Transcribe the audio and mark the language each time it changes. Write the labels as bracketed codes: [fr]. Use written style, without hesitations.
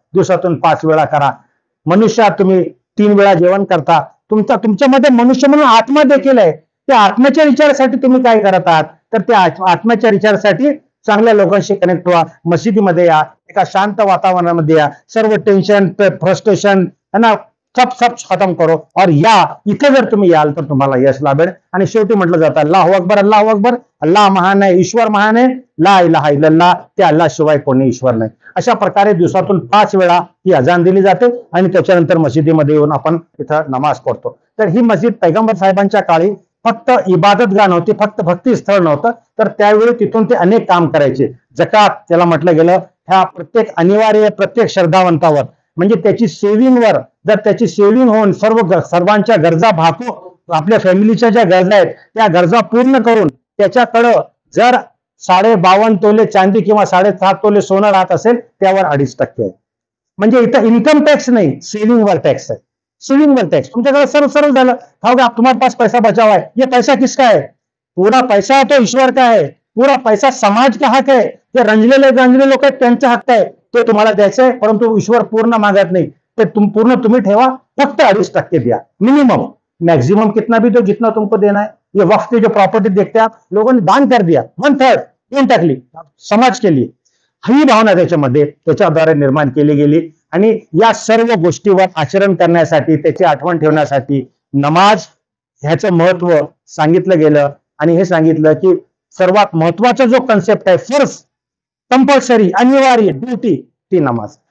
[mr] दिवसातून 5 वेळा करा. मनुष्यात तुम्ही 3 वेळा जेवण करता. तुमच्यामध्ये मनुष्य म्हणून आत्मा देखील आहे. त्या आत्म्याच्या विचारासाठी तुम्ही काय करत आहात, तर त्या आत्म्याच्या विचारासाठी चांगल्या लोकांशी कनेक्ट व्हा. मशिदीमध्ये या, एका शांत वातावरणामध्ये या. [hi] सर्व टेन्शन, फ्रस्ट्रेशन ना सब खत्म करो और या. [mr] इथे जर तुम्ही याल तर तुम्हाला यश लाभेल. आणि शेवटी म्हटलं जातं [ar] अल्लाहू अकबर, अल्लाहू अकबर, [mr] अल्लाह महान आहे, ईश्वर महान आहे, [ar] ला इलाहा इल्लल्लाह, [mr] त्या अल्लाह शिवाय कोणी ईश्वर नाही. अशा प्रकारे दिवसातून 5 वेळा ही अजान दिली जाते आणि त्याच्यानंतर मशिदीमध्ये येऊन आपण इथं नमाज पढतो. तर ही मस्जिद पैगंबर साहेबांच्या काळी फक्त इबादतगाह नव्हती, फक्त भक्ती स्थळ नव्हतं, तर त्यावेळी तिथून ते अनेक काम करायचे. जकात त्याला म्हटलं गेलं, ह्या प्रत्येक अनिवार्य, प्रत्येक श्रद्धावंतावर, म्हणजे त्याची सेव्हिंगवर, जर त्याची सेव्हिंग होऊन सर्वांच्या गरजा भागू, आपल्या फॅमिलीच्या ज्या गरजा आहेत त्या गरजा पूर्ण करून त्याच्याकडं जर 52.5 तोले चांदी किंवा 7.5 तोले सोनं राहत असेल, त्यावर 2.5% आहे. म्हणजे इथं इन्कम टॅक्स नाही, सेव्हिंगवर टॅक्स आहे. सेव्हिंगवर टॅक्स तुमच्याकडे सर्व सरळ झालं. [hi] तुम्हारे पास पैसा बचा हुआ है, ये पैसा किसका है? पूरा पैसा तो ईश्वर का है. पूरा पैसा समाज का हक है. [mr] जे रंजलेले लोक आहेत त्यांचा हक्क आहे, ते तुम्हाला द्यायचं आहे. परंतु ईश्वर पूर्ण मागत नाही, ते पूर्ण तुम्ही ठेवा. फक्त 2.5% द्या मिनिमम. [hi] मैक्सिमम कितना भी दो, जितना तुमको देना है. ये वक्त की जो प्रॉपर्टी देखते हैं आप लोगों ने दान कर दिया, 1/3 [mr] देऊन टाकली [hi] समाज के लिए. [mr] ही भावना त्याच्याद्वारे निर्माण केली गेली. आणि या सर्व गोष्टीवर आचरण करण्यासाठी, त्याची आठवण ठेवण्यासाठी नमाज ह्याचं महत्व सांगितलं गेलं. आणि हे सांगितलं की सर्वात महत्वाचा जो कन्सेप्ट आहे, फर्ज, कंपल्सरी, अनिवार्य, ड्यूटी, ती नमाज.